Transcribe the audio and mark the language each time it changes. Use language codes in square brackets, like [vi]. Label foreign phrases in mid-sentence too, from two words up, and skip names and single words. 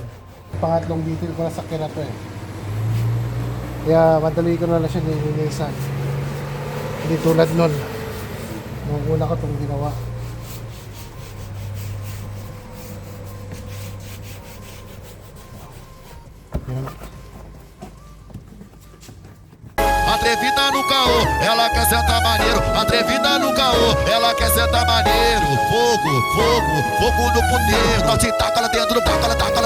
[tl] Pangatlong detail ko na sasakyan na to eh. Kaya madali ko na lang siya nilinisan. Hindi tulad nun nung una ko itong ginawa. Yan. [pt] Atrevida no caô, ela quer sentar maneiro. Atrevida no caô, ela quer sentar maneiro. Fogo, fogo, fogo no puteiro. Nós se taca lá dentro, taca lá